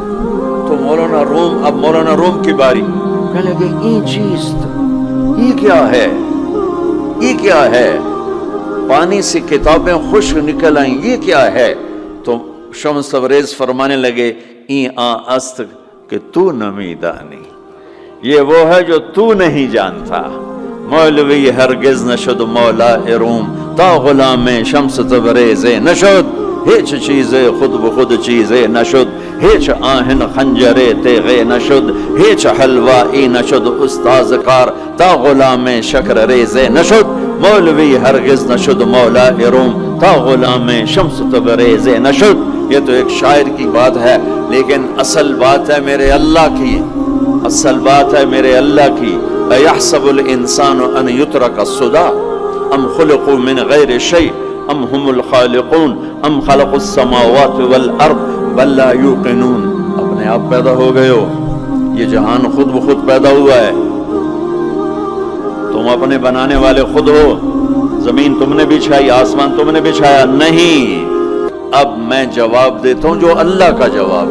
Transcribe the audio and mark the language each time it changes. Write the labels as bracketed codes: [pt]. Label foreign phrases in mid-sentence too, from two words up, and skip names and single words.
[ur] تو اب مولانا روم کی باری، کہنے لگے یہ چیز یہ کیا ہے، یہ کیا ہے. پانی سے کتابیں خشک نکل آئیں، یہ کیا ہے. تو شمس تبریز فرمانے لگے [fa] است کہ تو نمیدانی، [ur] یہ وہ ہے جو تو نہیں جانتا. [fa] مولوی ہرگز نشد مولا روم تا غلام شمس تبریز نشد، ہیچ چیزیں خود بخود چیزیں نشد، ہیچ آہن خنجرے تیغے نشد، ہیچ حلوائی نشد استاذ کار تا غلام شکر ریزے نشد، مولوی ہرگز نشد مولا روم تا غلام شمس تبریز نشد. [ur] یہ تو ایک شاعر کی بات ہے، لیکن اصل بات ہے میرے اللہ کی، اصل بات ہے میرے اللہ کی. [ar] ایحسب الانسان ان یترک السدی ام خلقوا من غیر شیء ام هم الخالقون ام خلق السماوات والارض بل لا یوقنون. [ur] اپنے آپ پیدا ہو گئے ہو، یہ جہان خود بخود پیدا ہوا ہے، تم اپنے بنانے والے خود ہو. زمین تم نے بچھائی، آسمان تم نے بچھایا نہیں. اب میں جواب دیتا ہوں جو اللہ کا جواب.